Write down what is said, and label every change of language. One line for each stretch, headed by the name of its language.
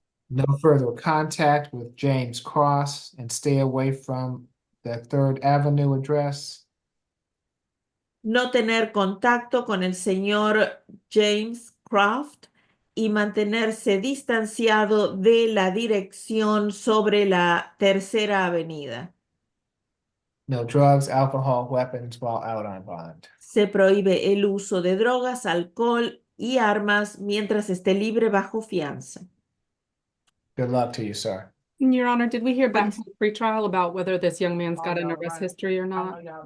English: No further contact with James Cross and stay away from the 3rd Avenue address.
Spanish: No tener contacto con el señor James Croft y mantenerse distanciado de la dirección sobre la 3ª Avenida.
English: No drugs, alcohol, weapons while out on bond.
Spanish: Se prohíbe el uso de drogas, alcohol y armas mientras esté libre bajo fianza.
English: Good luck to you, sir. Your Honor, did we hear back from the pretrial about whether this young man's got an arrest history or not?